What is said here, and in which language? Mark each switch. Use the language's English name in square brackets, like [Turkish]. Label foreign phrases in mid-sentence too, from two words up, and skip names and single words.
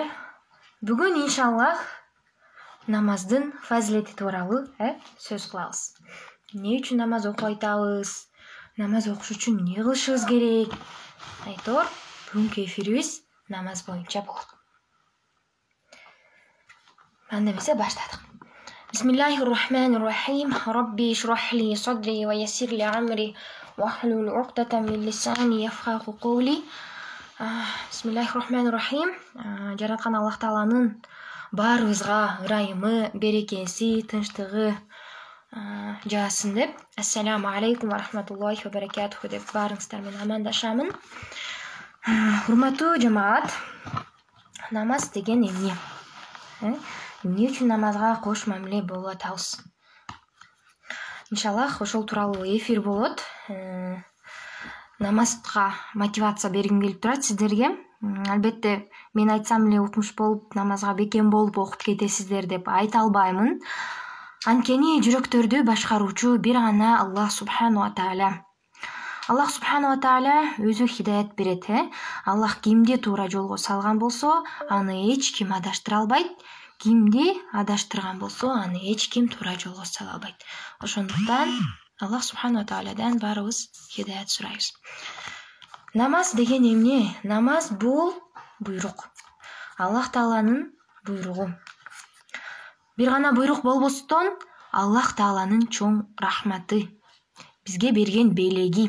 [Kyrgyz] Бүгін иншаллах намаздың фазилети тууралуу сөз кылабыз. Не үчүн намаз окуп айтабыз? Намаз окуш үчүн эмне кылышыбыз керек? Айтор, бүгүнкү эфирибиз намаз боюнча болот. Анда эмесе баштадык. [Arabic] بسم الله الرحمن الرحيم. رب اشرح لي صدري ويسر لي أمري واحلل عقدة من لساني يفقهوا قولي. بسم الله الرحمن الرحيم. [Kyrgyz] Жараткан Аллах Тааланын баарыбызга ырайымы, берекеси, тынчтыгы жаасын деп, [Arabic] السلام عليكم ورحمة الله وبركاته [Kyrgyz] деп баарыңыздар менен амандашамын. Урматтуу жамаат, намаз деген эмне? Эмне үчүн намазга кош мамиле болуп атабыз? Иншаллах ошол тууралуу эфир болот. Намазга мотивация бергим келип турат сиздерге. Албетте мен айтсам эле укмуш болуп, намазга бекем болуп окуп кетесиздер деп айта албаймын. Анткени жүрөктөрдү башкаруучу бир гана Аллах [Arabic] سبحانه وتعالى. [Kyrgyz] Аллах [Arabic] سبحانه وتعالى [Kyrgyz] өзү хидаят берет. Аллах кимди туура жолго салган болсо, аны эч ким адаштыра албайт. Кимди адаштырган болсо, аны эч ким туура жолго сала албайт. Ошондуктан Аллах [Arabic] سبحانه وتعالى [Kyrgyz] баарыбыз хидаят сурайбыз. Намаз деген эмне? Намаз бул буйрук. Аллах Тааланын буйругу. Бир гана буйрук болбостон, Аллах Тааланын чоң рахматы, бизге берген белеги.